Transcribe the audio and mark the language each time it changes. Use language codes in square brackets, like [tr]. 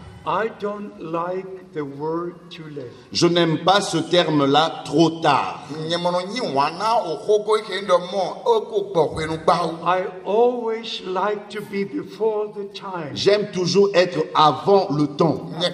[en] I don't like the word too late. [fr] Je n'aime pas ce terme-là, trop tard. [en] I always like to be before the time. [fr] J'aime toujours être avant le temps.